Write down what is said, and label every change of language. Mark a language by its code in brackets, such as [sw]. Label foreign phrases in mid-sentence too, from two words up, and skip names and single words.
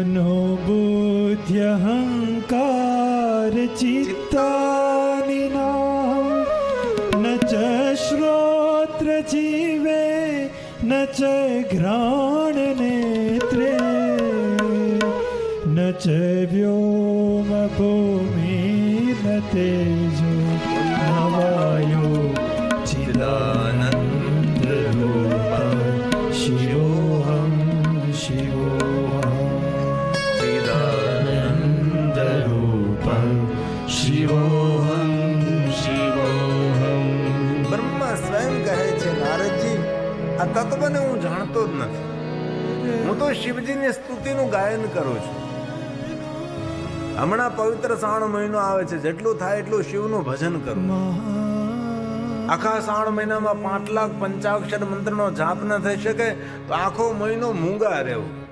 [sa] મનોબુદ્ધ્યહંકાર ચિત્તાનિ નામ ન ચ શ્રોત્ર જીવે ન ચ ઘ્રાણ નેત્રે च व्योम भूमि न तेजो न वायो चिदानंद रूप शिवोऽहं शिवोऽहं चिदानंद रूप शिवोऽहं शिवोऽहं. [gu] બ્રહ્મા સ્વયં કહે છે, નારદજી, આ તત્વને હું જાણતો જ નથી. હું તો શિવજીની સ્તુતિનું ગાયન કરું છું. હમણાં પવિત્ર શ્રાવણ મહિનો આવે છે, જેટલું થાય એટલું શિવનું ભજન કરું. આખા શ્રાવણ મહિનામાં 5 લાખ પંચાક્ષર મંત્રનો જાપ ન થઈ શકે તો આખો મહિનો મૂંગા રહેવું.